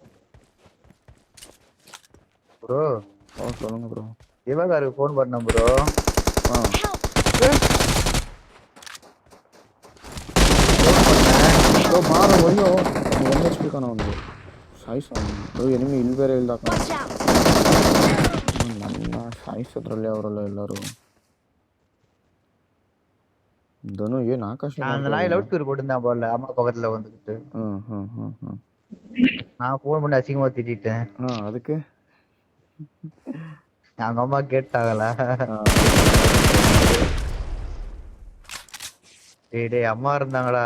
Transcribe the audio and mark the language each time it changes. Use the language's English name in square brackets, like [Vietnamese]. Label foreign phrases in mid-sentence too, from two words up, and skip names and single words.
[Tamil] bro சொல்லுங்க ப்ரோ. இவகாருக்கு ஃபோன் பண்ணேன் bro. Help! [Kannada] ப்ரோ ಬಾರ ಒಯ್ಯೋ 1 HP ಕಾಣ ಒಂದು ಸಾಯಿಸ ப்ரோ ಎನಿಮಿ ಇಲ್ಲಿ ಬೇರೆ ಇಲ್ಲ ಕಾಣ. [English] Watch out! [Kannada] ನನ್ನ ಸಾಯಿಸೋದ್ರಲ್ಲಿ ಅವರೆಲ್ಲ ಎಲ್ಲರೂ. [Tamil] தனு ஏன் ஆகாஷ் அந்த நாய் [English] loud speaker [Tamil] போட்டுருந்தான் போல அம்மா பக்கத்துல வந்துட்டு. நான் ஃபோன் பண்ணி அசிங்கமா திட்டிட்டேன். அதுக்கு அவங்க அம்மா கேட்டாங்களா? டேய் அம்மா இருந்தாங்களா?